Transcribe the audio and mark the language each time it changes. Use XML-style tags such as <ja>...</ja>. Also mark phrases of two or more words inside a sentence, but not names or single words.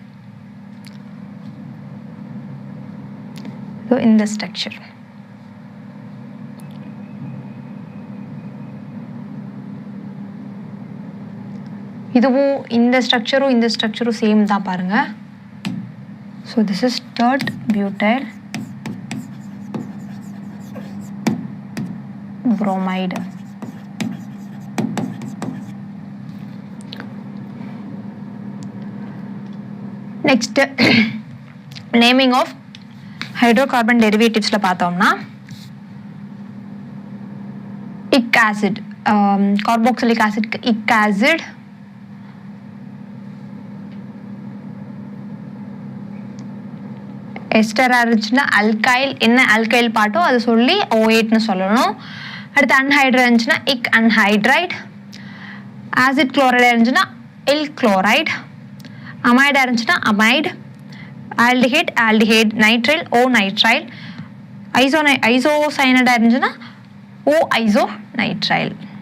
<ta>ஸோ இந்த ஸ்ட்ரக்சர் இதுவும் இந்த ஸ்ட்ரக்சரும் சேம் தான் பாருங்க.</ta> <en>so this is tert butyl bromide. Next naming of hydrocarbon derivatives பார்த்தோம்னா ic acid, carboxylic acid ic acid,</en> <ta>எஸ்டர் இருந்துச்சுன்னா அல்கைல், என்ன அல்கைல் பாட்டோ அது சொல்லி O8ன்னு சொல்லணும். அடுத்து அன்ஹைட்ரைட் இருந்துச்சுன்னா</ta> <en>ic anhydride, acid chloride</en> <ta>இருந்துச்சுன்னா</ta> <en>yl chloride,</en> <ta>அமைடா இருந்துச்சுன்னா அமைட்,</ta> <en>aldehyde nitrile o nitrile,</en> <ta>ஐசோசைனடா இருந்துச்சுன்னா</ta> <en>o iso nitrile.</en>